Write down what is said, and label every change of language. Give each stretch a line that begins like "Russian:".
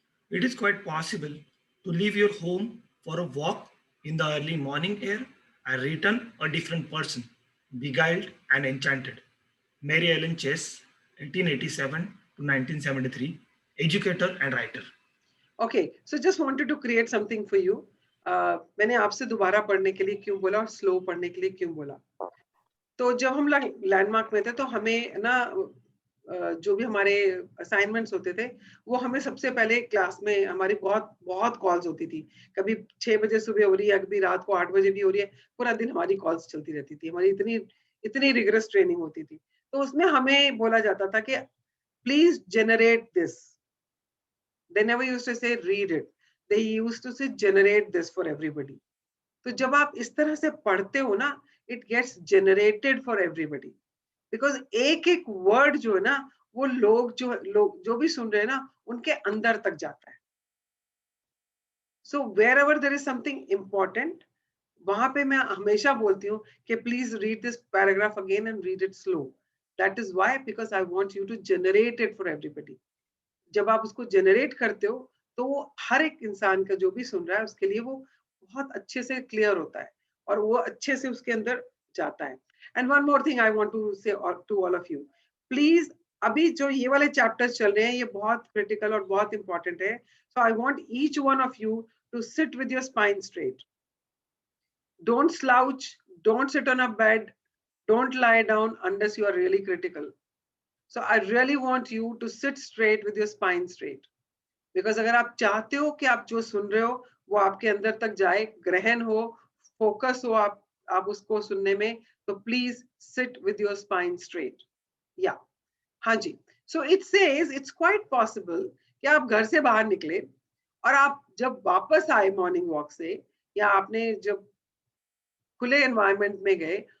English: It is quite possible to leave your home for a walk in the early morning air and return a different person, beguiled and enchanted. Mary Ellen Chase, 1887 to 1973, educator and writer. Okay, so just wanted to create something for you.
Hindi: मैंने आपसे दोबारा पढ़ने के लिए क्यों बोला और slow पढ़ने के लिए क्यों बोला. तो जब हम लैंडमार्क में थे तो हमें ना जो भी हमारे असाइनमेंट्स होते थे वो हमें सबसे पहले क्लास में हमारी बहुत कॉल्स होती थी. कभी 6 बजे सुबह हो रही है, कभी रात को 8 बजे भी हो रही है, पूरा दिन हमारी कॉल्स चलती रहती थी. हमारी इतनी रिगरस ट्रेनिंग होती थी. तो उसमें हमें बोला जाता था कि
English: Please generate this. They never used to say read it. They used to say generate this for everybody.
Hindi: तो जब आप इस तरह से पढ़ते हो ना,
English: it gets generated for everybody.
Hindi: Because एक word जो है ना, वो लोग जो भी सुन रहे हैं ना, उनके अंदर तक जाता है.
English: So wherever there is something important,
Hindi: वहां पे मैं हमेशा बोलती हूँ कि
English: please read this paragraph again and read it slow. That is why, because I want you to generate it for everybody.
Hindi: जब आप उसको जनरेट करते हो तो वो हर एक इंसान का जो भी सुन रहा है उसके लिए वो बहुत अच्छे से क्लियर होता है और वो अच्छे से उसके अंदर जाता है.
English: and one more thing I want to say to all of you,
Hindi: please अभी जो ये वाले चैप्टर्स चल रहे हैं ये बहुत क्रिटिकल और बहुत इंपॉर्टेंट है.
English: So I want each one of you to sit with your spine straight. Don't slouch, don't sit on a bed, don't lie down unless you are really critical. So I really want you to sit straight with your spine straight.
Hindi: Because अगर आप चाहते हो कि आप जो सुन रहे हो वो आपके अंदर तक जाए, ग्रहण हो, फोकस हो आप उसको सुनने में, तो please
English: sit with your spine straight.
Hindi: Yeah. हाँ जी.
English: So it says it's quite possible
Hindi: कि आप घर से बाहर निकले और आप जब वापस आए मॉर्निंग वॉक से, या आपने जब खुले एनवायरनमेंट में गए